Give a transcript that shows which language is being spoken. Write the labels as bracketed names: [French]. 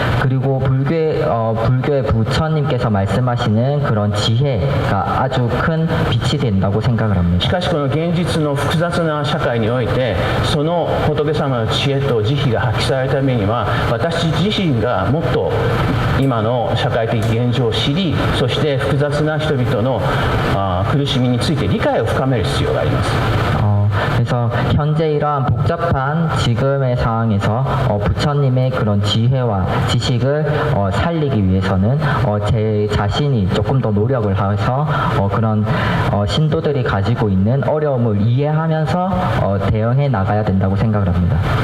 [Korean] 그리고 불교의 부처님께서 말씀하시는 그런 지혜가 아주 큰 빛이 된다고 생각을 [Japanese] し [Korean] 합니다. [Japanese] かしこの現実の複雑な社会においてその仏様の知恵と慈悲が発揮されるためには私自身がもっと今の社会的現状を知り、そして複雑な人々の苦しみについて理解を深める必要があります。 [Korean] 그래서 현재 이러한 복잡한 지금의 상황에서 부처님의 그런 지혜와 지식을 살리기 위해서는 제 자신이 조금 더 노력을 해서 그런 신도들이 가지고 있는 어려움을 이해하면서 대응해 나가야 된다고 생각을 합니다.